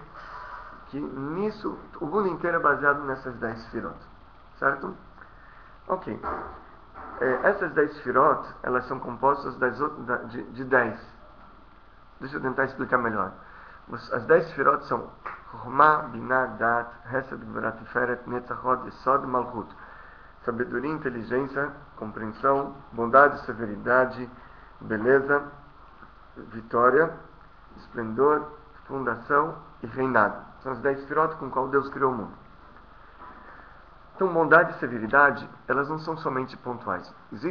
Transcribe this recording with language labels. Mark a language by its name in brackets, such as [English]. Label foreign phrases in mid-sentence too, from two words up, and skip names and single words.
[Portuguese] Que nisso, o mundo inteiro é baseado nessas 10 Sefirot. Certo? Ok. Essas 10 Sefirot, elas são compostas de 10. Deixa eu tentar explicar melhor. As 10 Sefirot são Chokhmah, Binah, Dat, Hesed, Gvurah, Tiferet, Netzachot, Yesod, Malchut. Sabedoria, inteligência, compreensão, bondade, severidade, beleza, vitória, esplendor, fundação e reinado. São as 10 Sefirot com qual Deus criou o mundo. Então, bondade e severidade, elas não são somente pontuais.